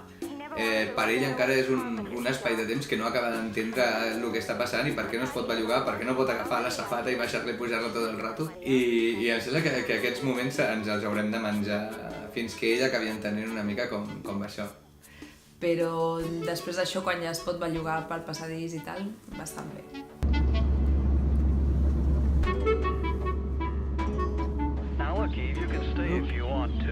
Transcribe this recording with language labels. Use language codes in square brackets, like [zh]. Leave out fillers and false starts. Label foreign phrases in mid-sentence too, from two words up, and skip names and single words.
[ca] Per ell encara és un espai de temps que no acaba d'entendre el que està passant i per què no es pot bellugar, per què no pot agafar la safata i baixar-la i pujar-la tot el rato. I em sembla que aquests moments ens els haurem de menjar fins que ell acabi entenent una mica com va això. Però després d'això, quan ja es pot bellugar pel passadís i tal, bastant bé. [en] Now look, Eve, you can stay if you want to.